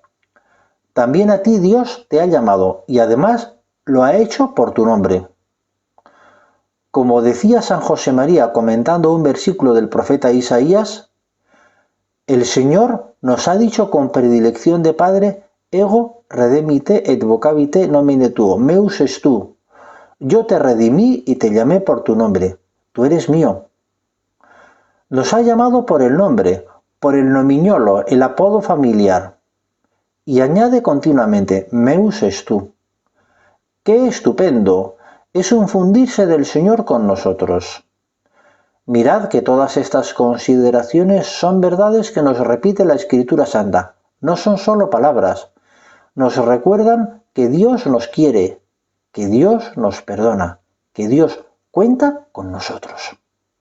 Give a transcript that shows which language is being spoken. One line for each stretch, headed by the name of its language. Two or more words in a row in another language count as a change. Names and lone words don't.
Spanish: También a ti Dios te ha llamado, y además lo ha hecho por tu nombre. Como decía San José María comentando un versículo del profeta Isaías, el Señor nos ha dicho con predilección de Padre:
Latin: Ego redemite et vocabite nomine tuo, meus est tu.
Spanish: Yo te redimí y te llamé por tu nombre, tú eres mío. Nos ha llamado por el nombre, por el nomiñolo, el apodo familiar. Y añade continuamente:
Latin: meus est tu.
Spanish: ¡Qué estupendo! Es un fundirse del Señor con nosotros. Mirad que todas estas consideraciones son verdades que nos repite la Escritura Santa. No son solo palabras. Nos recuerdan que Dios nos quiere, que Dios nos perdona, que Dios cuenta con nosotros.